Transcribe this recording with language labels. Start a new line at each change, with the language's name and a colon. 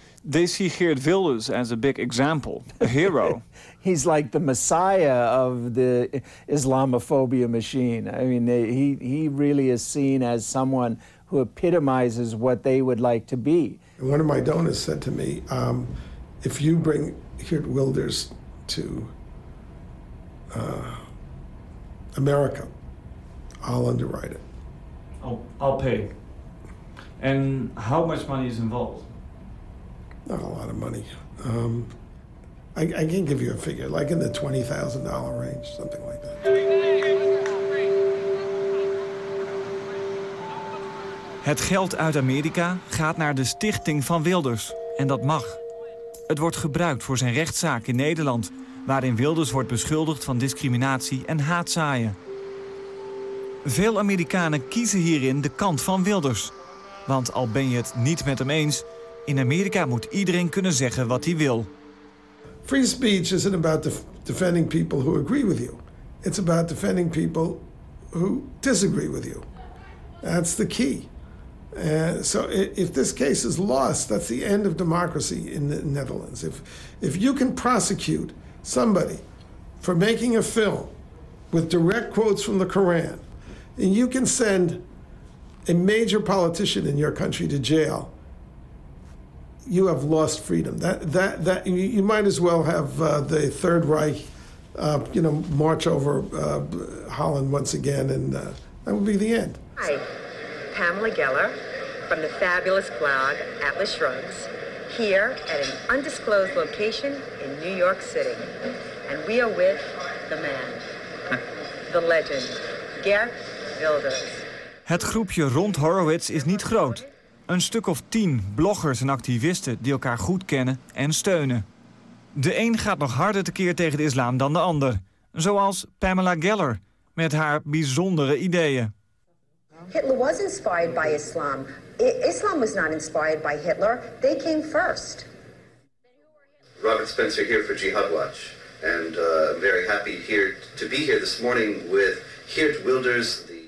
English: They see Geert Wilders as a big example, a hero. He's like the messiah of the Islamophobia machine. I mean, he really is seen as someone who epitomizes what they would like to be. One of my donors said to me, if you bring Geert Wilders to America, I'll underwrite it. I'll pay. And how much money is involved? Not a lot of money. I can't give you a figure, like in the $20,000 range, something like that.
Dutch: Het geld uit Amerika gaat naar de stichting van Wilders. En dat mag. Het wordt gebruikt voor zijn rechtszaak in Nederland, waarin Wilders wordt beschuldigd van discriminatie en haatzaaien. Veel Amerikanen kiezen hierin de kant van Wilders. Want al ben je het niet met hem eens, in Amerika moet iedereen kunnen zeggen wat hij wil.
English: Free speech isn't about defending people who agree with you. It's about defending people who disagree with you. That's the key. So if this case is lost, that's the end of democracy in the Netherlands. If you can prosecute somebody for making a film with direct quotes from the Quran, and you can send a major politician in your country to jail, you have lost freedom. That you might as well have the Third Reich march over Holland once again, and that would be the end. Hi, Pamela Geller from the fabulous blog Atlas Shrugs, here at an undisclosed location in New York City. And we are with the man, the legend, Geert Wilders.
Dutch: Het groepje rond Horowitz is niet groot. Een stuk of 10 bloggers en activisten die elkaar goed kennen en steunen. De een gaat nog harder tekeer tegen de islam dan de ander. Zoals Pamela Geller met haar bijzondere ideeën.
English: Hitler was inspired by Islam. Islam was not inspired by Hitler. They came first. Robert Spencer here for Jihad Watch. And I'm very happy to be here this morning with Geert Wilders.